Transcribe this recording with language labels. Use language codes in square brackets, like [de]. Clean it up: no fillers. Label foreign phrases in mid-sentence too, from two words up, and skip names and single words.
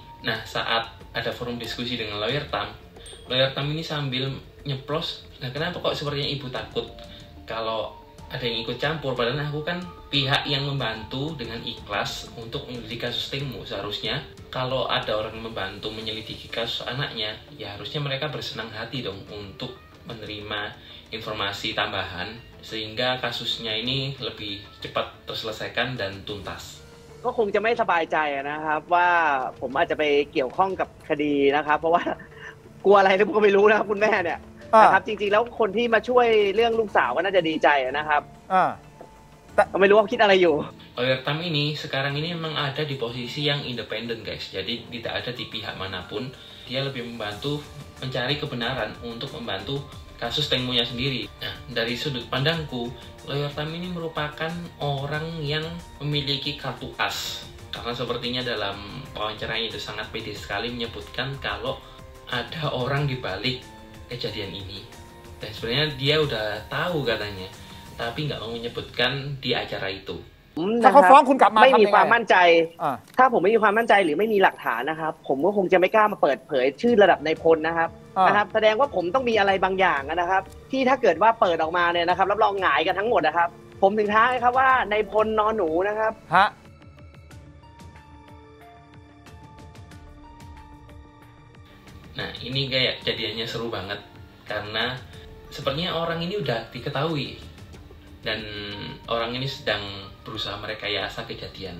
[id] Nah, saat ada forum diskusi dengan lawyer Tam ini sambil nyeplos, nah kenapa kok sepertinya ibu takut kalau ada yang ikut campur, padahal aku kan pihak yang membantu dengan ikhlas untuk menyelidiki kasus Teng Mo. Seharusnya kalau ada orang yang membantu menyelidiki kasus anaknya, ya harusnya mereka bersenang hati dong untuk menerima informasi tambahan sehingga kasusnya ini lebih cepat terselesaikan dan tuntas. [th] ก็คงจะไม่สบายใจนะครับว่าผมอาจจะไปเกี่ยวข้องกับคดีนะครับเพราะว่ากลัวอะไรผมก็ไม่รู้นะครับคุณแม่เนี่ยนะครับจริงๆแล้วคนที่มาช่วยเรื่องลูกสาวก็น่าจะดีใจนะครับก็ไม่รู้ว่าคิดอะไรอยู่ [id] Lawyer Tam ini sekarang ini memang ada di posisi yang independen guys, jadi tidak ada di pihak manapun. Dia lebih membantu mencari kebenaran untuk membantu kasus Teng Mo-nya sendiri. Nah, dari sudut pandangku, Lawyer Tam ini merupakan orang yang memiliki kartu as. Karena sepertinya dalam wawancaranya itu sangat pede sekali menyebutkan kalau ada orang di balik kejadian ini. Dan sebenarnya dia udah tahu katanya, tapi nggak mau menyebutkan di acara itu. [th] ถ้าเขาฟ้องคุณกลับมา ไม่มี ทำยังไง ความมั่นใจถ้าผมไม่มีความมั่นใจหรือไม่มีหลักฐานนะครับผมก็คงจะไม่กล้ามาเปิดเผยชื่อระดับนายพลนะครับแสดงว่าผมต้องมีอะไรบางอย่างนะครับที่ถ้าเกิดว่าเปิดออกมาเนี่ยนะครับรับรองหงายกันทั้งหมดนะครับผมถึงท้าครับว่านายพลนอนหนูนะครับ [id] Nah, ini kayak jadiannya seru banget karena sepertinya orang ini udah diketahui dan orang ini sedang berusaha merekayasa kejadian.